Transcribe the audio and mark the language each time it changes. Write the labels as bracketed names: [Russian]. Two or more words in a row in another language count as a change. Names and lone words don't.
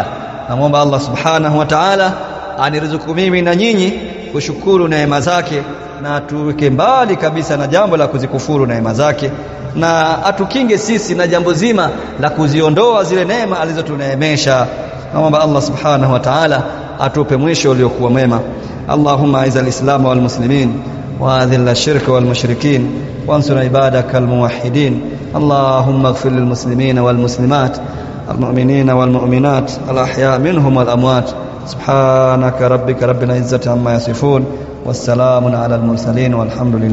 [Swahili] Naomba Allah [Arabic] سبحانه وتعالى [Swahili] aniruzuku mimi na nyinyi kushukuru neema zake, na atuweke mbali kabisa na jambo la kuzikufuru neema zake, na atukinge sisi na jambo zima la kuziondoa zile neema alizotuneemesha. Naomba Allah [Arabic] سبحانه وتعالى [Swahili] atupe mwisho uliokuwa mwema. [Arabic] اللهم أعز الإسلام والمسلمين وأذل الشرك والمشركين وانصر عبادك الموحدين. اللهم اغفر للمسلمين والمسلمات المؤمنين والمؤمنات الأحياء منهم والأموات. سبحانك ربك رب العزة عما يصفون والسلام على المرسلين والحمد لله.